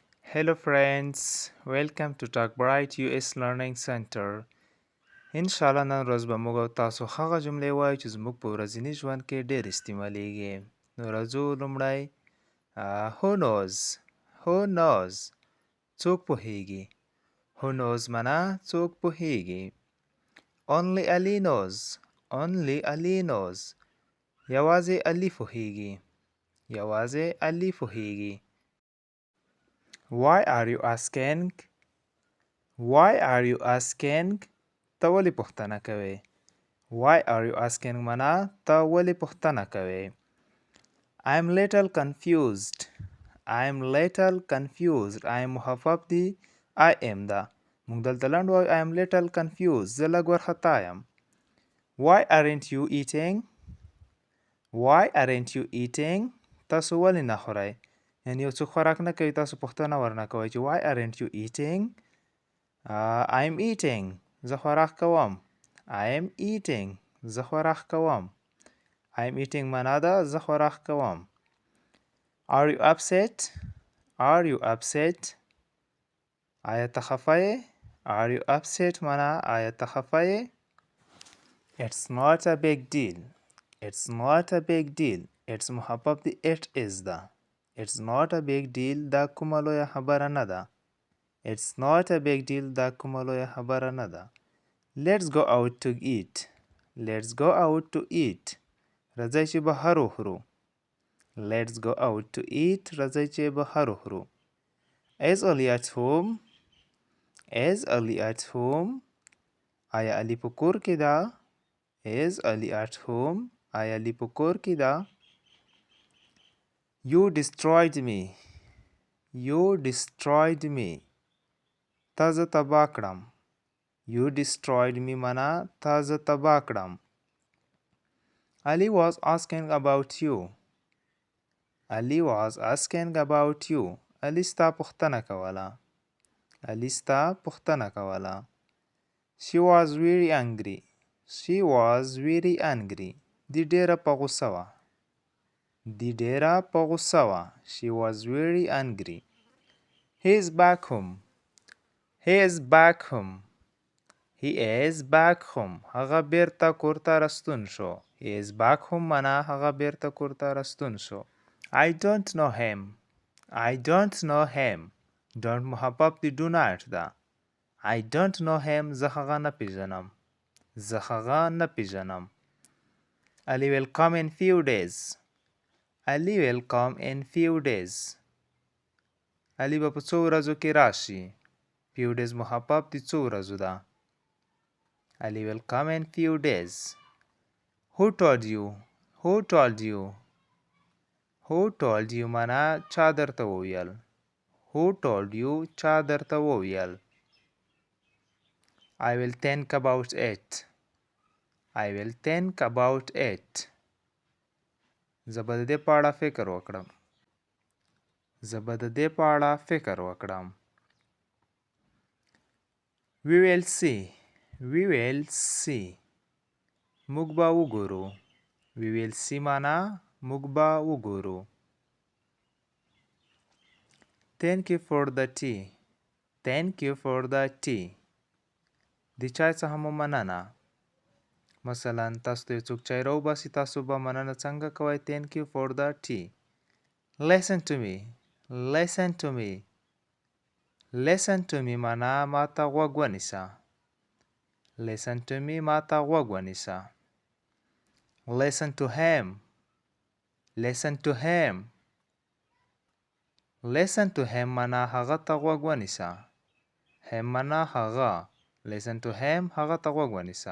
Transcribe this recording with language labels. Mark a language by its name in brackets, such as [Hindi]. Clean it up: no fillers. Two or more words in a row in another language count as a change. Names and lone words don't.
[English] Hello friends, welcome to Talk Bright US Learning Center. [Arabic] ان شاء الله [Pashto] نن ورځ به موږ او تاسو هغه جملې وایو چې زموږ په ورځني ژوند کې ډېر استعمالیږي. نو راځو لومړی [English] who knows who knows [Pashto] څوک پوهیږي. [English] who knows [Pashto] معنا څوک پوهیږي. [English] only Ali knows only Ali knows [Pashto] یوازې علي پوهیږي. یوازې علي پوهیږي. [English] Why are you asking? Why are you asking? [Pashto] ته ولې پوښتنه کوې؟ [English] Why are you asking [Pashto] معنا ته ولې پوښتنه کوې؟ [English] I'm little confused. I'm little confused. [Pashto] I'm مخفف دی [English] I am [Pashto] ده. موږ دلته لنډ وایو [English] I am little confused. [Pashto] زه لږ وارخطا یم. [English] Why aren't you eating? Why aren't you eating? [Pashto] تاسو ولې نه خورئ؟ یعنې یو څوک خوراک نه کوي تاسو پوښتنه ورنه کوئ چې [English] Why aren't you eating? I'm eating. [Pashto] زه خوراک کوم. [English] I am eating. [Pashto] زه خوراک کوم. [English] I am eating [Pashto] معنا ده زه خوراک کوم. [English] Are you upset? Are you upset? [Pashto] آیا ته خفه یې؟ [English] Are you upset [Pashto] معنا آیا ته خفه یې؟ [English] It's not a big deal. It's not a big deal. [Pashto] It's محبب دی [English] it is [Pashto] ده. [English] It's not a big deal [Pashto] دا کومه لویه خبره نه ده. [English] It's not a big deal [Pashto] دا کومه لویه خبره نه ده. [English] Let's go out to eat. Let's go out to eat. [Pashto] راځئ چې بهر وخورو. [English] Let's go out to eat. [Pashto] راځئ چې بهر وخورو. [English] Is Ali at home? Is Ali at home? [Pashto] آیا علی په کور کې ده؟ [English] Is Ali at home? [Pashto] آیا علی په کور کې ده؟ [English] You destroyed me. You destroyed me. [Pashto] تا زه تباه کړم. [English] You destroyed me [Pashto] معنا تا زه تباه کړم. [English] Ali was asking about you. Ali was asking about you. [Pashto] Ali ستا پوښتنه کوله. Ali ستا پوښتنه کوله. [English] She was very angry. She was very angry. [Pashto] دی ډېره په غوسه وه. دی ډېره په غوسه وه. [English] She was very angry. He is back home. He is back home. He is back home. [Pashto] هغه بیرته کور ته راستون شو. [English] He is back home [Pashto] معنا هغه بیرته کور ته راستون شو. [English] I don't know him. I don't know him. Don't [Pashto] محبب دی [English] do not ده. I don't know him. [Pashto] زه هغه نه پیژنم. زه هغه نه پیژنم. [English] Ali will come in few days. Ali will come in few days. [Pashto] Ali به په څو ورځو کې راشي. [English] Few days [Pashto] محبب دی څو ورځو ده. [English] Ali will come in few days. Who told you? Who told you? Who told you [Pashto] معنا چا درته وویل. [English] Who told you [Pashto] چا درته وویل. [English] I will think about it. I will think about it. [Pashto] زه به د دې په اړه فکر وکړم. زه به د دې په اړه فکر وکړم. [English] We will see. We will see. [Pashto] موږ به وګورو. [English] We will see [Pashto] معنا موږ به وګورو. [English] Thank you for the tea. Thank you for the tea. [Pashto] د چای څخه مو مننه. مثلا تاسو ته څوک چای راوباسي تاسو به مننه څنګه کوئ؟ [English] Thank you for the tea. Listen to me. Listen to me. Listen to me [Pashto] معنا ما ته غوږ ونیسه. [English] Listen to me [Pashto] ما ته غوږ ونیسه. [English] Listen to him. Listen to him. Listen to him [Pashto] معنا هغه ته غوږ ونیسه. Him معنا هغه. [English] Listen to him [Pashto] هغه ته غوږ ونیسه.